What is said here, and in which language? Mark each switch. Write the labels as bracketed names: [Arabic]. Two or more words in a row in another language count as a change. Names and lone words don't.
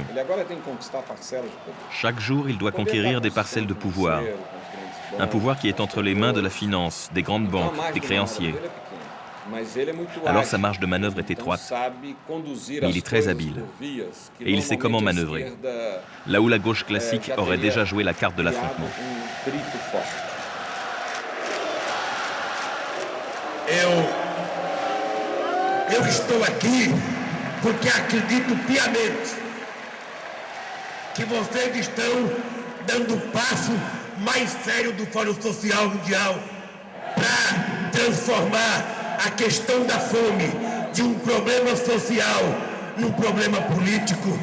[French] Chaque jour, il doit conquérir des parcelles de pouvoir. Un pouvoir qui est entre les mains de la finance, des grandes banques, des créanciers. Alors sa marge de manœuvre est étroite, mais il est très habile. Et il sait comment manœuvrer. Là où la gauche classique aurait déjà joué la carte de l'affrontement. [Portuguese] Eu estou aqui porque acredito piamente que vocês estão dando o passo mais sério do Fórum Social Mundial para transformar a questão da fome de um problema social num problema político.